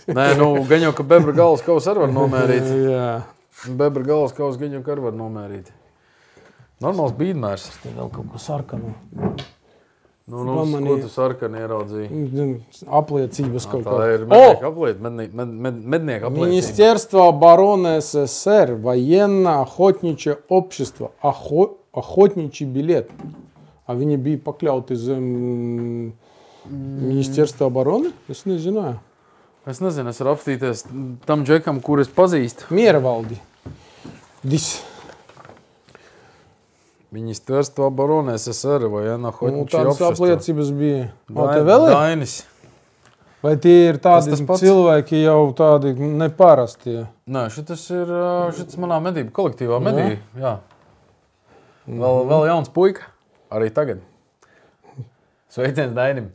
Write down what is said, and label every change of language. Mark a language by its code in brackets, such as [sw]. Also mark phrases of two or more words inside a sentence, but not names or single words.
[lv] Nē, gan jau, ka bebra galvas kaus arī var nomērīt. Jā. Bebra galvas kaus gan jau, ka arī var nomērīt. Normāls bīdmērs. Te vēl kaut ko sarkanu. Ko tu sarkani ieraudzīji? Apliecības kaut kā. Tā ir mednieka apliecība. [ru] Министерство обороны СССР, военно-охотничье общество, охотничий билет. [lv] А viņi bija pakļauti zem [ru] Министерства обороны? [lv] Es nezināju. Es nezinu, es varu apstīties tam džekam, kur es pazīstu. Miervaldi. [ru] Министерство обороны СССР, военно-охотничье общество. [lv] Tādas apliecības bija. Dainis. Vai tie ir tādi cilvēki jau tādi neparasti? Nē, šitas manā medību kolektīvā medīja. Jā. Vēl jauns puika. Arī tagad. Sveiciens Dainim.